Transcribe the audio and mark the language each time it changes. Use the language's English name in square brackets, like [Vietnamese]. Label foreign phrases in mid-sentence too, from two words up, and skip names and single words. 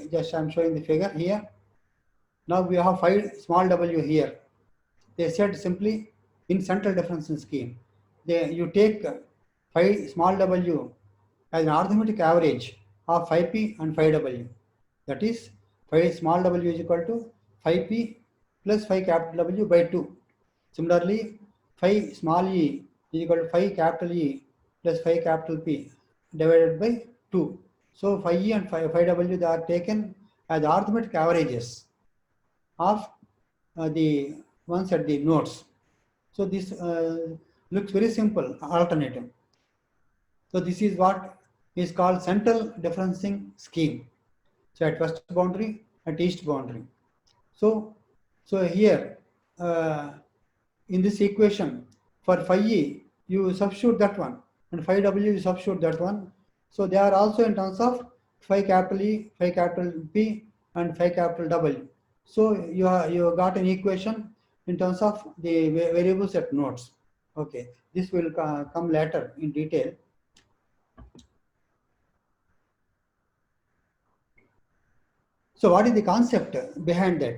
[English] Just I'm showing the figure here. Now we have phi small w here. They said simply in central differential scheme, you take phi small w as an arithmetic average of phi p and phi w. That is, phi small w is equal to phi p plus phi capital W by 2. Similarly, phi small e is equal to phi capital E plus phi capital P divided by 2. So phi e and phi w they are taken as arithmetic averages of the ones at the nodes. So this looks very simple alternative. So this is what is called central differencing scheme. So at west boundary, at east boundary. So here in this equation for phi e you substitute that one and phi w you substitute that one. So they are also in terms of phi capital E, phi capital P, and phi capital W. So you got an equation in terms of the variables at nodes. Okay, this will come later in detail. So what is the concept behind that?